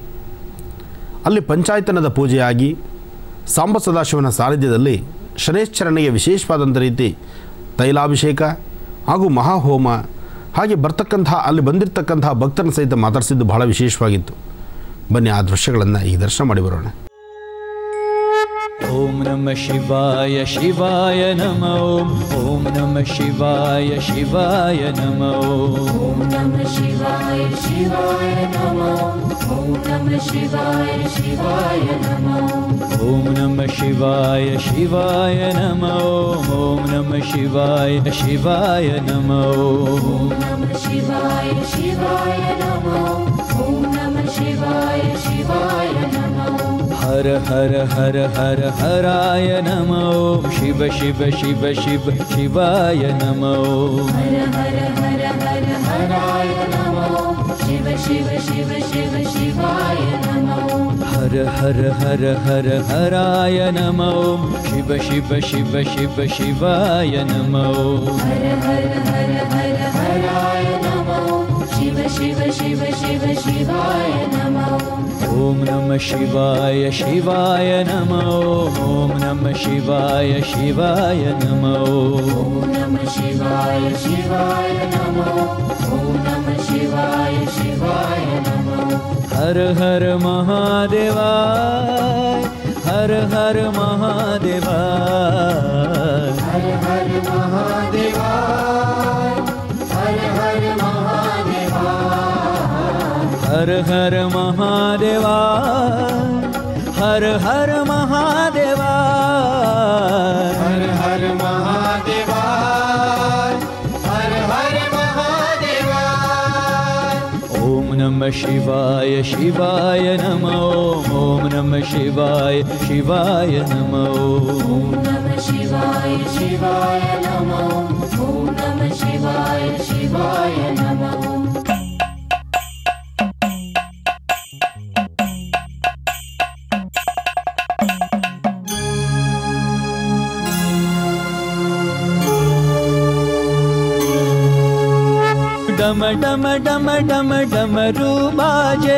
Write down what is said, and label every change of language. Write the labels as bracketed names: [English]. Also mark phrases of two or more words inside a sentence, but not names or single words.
[Kannada] ಅಲ್ಲಿ ಪಂಚಾಯತನದ ಪೂಜೆಯಾಗಿ ಸಾಂಬ ಸದಾಶಿವನ ಸಾನ್ನಿಧ್ಯದಲ್ಲಿ ಶನೈಶ್ಚರನಿಗೆ ವಿಶೇಷವಾದಂಥ ರೀತಿ ತೈಲಾಭಿಷೇಕ ಹಾಗೂ ಮಹಾಹೋಮ ಹಾಗೆ ಅಲ್ಲಿ ಬಂದಿರತಕ್ಕಂಥ ಭಕ್ತರನ್ನ ಸಹಿತ ಮಾತಾಡಿಸಿದ್ದು ಬಹಳ ವಿಶೇಷವಾಗಿತ್ತು. ಬನ್ನಿ ಆ ದೃಶ್ಯಗಳನ್ನು ಈ ದರ್ಶನ ಮಾಡಿ ಬರೋಣ. [Sanskrit] ಓಂ ನಮಃ ಶಿವಾಯ ಶಿವಾಯ ನಮಃ. ಓಂ ನಮಃ ಶಿವಾಯ ಶಿವಾಯ ನಮಃ. ಓಂ ನಮಃ ಶಿವಾಯ ಶಿವಾಯ ನಮಃ. ಓಂ ನಮಃ ಶಿವಾಯ ಶಿವಾಯ ನಮಃ. ಓಂ ನಮಃ ಶಿವಾಯ ಶಿವಾಯ ನಮಃ. ಓಂ ನಮಃ ಶಿವಾಯ ಶಿವಾಯ ನಮಃ. ಓಂ ನಮಃ ಶಿವಾಯ ಶಿವಾಯ ನಮಃ. ಓಂ ನಮಃ ಶಿವಾಯ ಶಿವಾಯ ನಮಃ. ಹರ ಹರ ಹರ ಹರ ಹರಾಯ ನಮಃ. ಶಿವ ಶಿವ ಶಿವ ಶಿವ ಶಿವಾಯ ನಮಃ. ಹರ ಹರ ಹರ ಹರ ಹರಾಯ ನಮಃ. ಶಿವ ಶಿವ ಶಿವ ಶಿವ ಶಿವಾಯ ನಮಃ. ಹರ ಹರ ಹರ ಹರ ಹರಾಯ ನಮಃ. ಶಿವ ಶಿವ ಶಿವ ಶಿವ ಶಿವಾಯ ನಮಃ. ಹರ ಹರ ಹರ ಹರ ಹರಾಯ ನಮಃ. ಶಿವ ಶಿವ ಶಿವ ಶಿವ ಶಿವಾಯ ನಮಃ. ಓಂ ನಮಃ ಶಿವಾಯ ಶಿವಾಯ ನಮಃ. ಓಂ ನಮಃ ಶಿವಾಯ ಶಿವಾಯ ನಮಃ. ಓಂ ನಮಃ ಶಿವಾಯ ಶಿವಾಯ ನಮಃ. ಓಂ ನಮಃ ಶಿವಾಯ ಶಿವಾಯ ನಮಃ. ಹರ ಹರ ಮಹಾದೇವ. ಹರ ಹರ ಮಹಾದೇವ. ಹರ ಹರ ಮಹಾದೇವ. ಹರ ಹರ ಮಹಾದೇವ. ಹರ ಹರ ಮಹಾದೇವ. ಹರ ಹರ ಮಹಾದೇವ. ಹರ ಹರ ಮಹಾದೇವ. ಹರ ಹರ ಮಹಾದೇವ. ಓಂ ನಮಃ ಶಿವಾಯ ಶಿವಾಯ ನಮಃ. ಓಂ ನಮಃ ಶಿವಾಯ ಶಿವಾಯ ನಮಃ. ಓಂ ನಮಃ ಶಿವಾಯ ಶಿವಾಯ ನಮಃ. ಓಂ ನಮಃ ಶಿವಾಯ ಶಿವಾಯ ನಮಃ. [Hindi] डम डम डम डम डमरू बाजे.